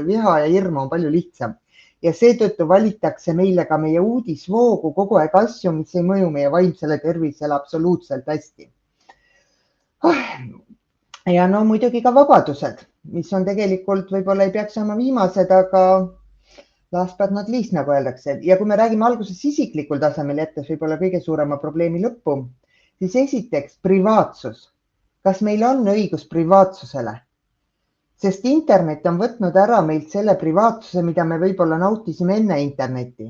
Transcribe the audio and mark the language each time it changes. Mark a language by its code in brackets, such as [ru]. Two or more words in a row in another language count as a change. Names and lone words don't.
[et] Viha ja hirm on palju lihtsam. Ja seetõttu valitakse meile ka meie uudisvoogu kogu aeg asju, mis ei mõju meie vaimsele tervisele absoluutselt hästi. Ja no muidugi ka vabadused, mis on tegelikult võib-olla ei peaks olema viimased, aga [en] last but not least, [et] nagu öeldakse. Ja kui me räägime alguses isiklikul tasemel jättes võib-olla kõige suurema probleemi lõppu, siis esiteks privaatsus. Kas meil on õigus privaatsusele? Sest internet on võtnud ära meilt selle privaatsuse, mida me võib-olla nautisime enne internetti.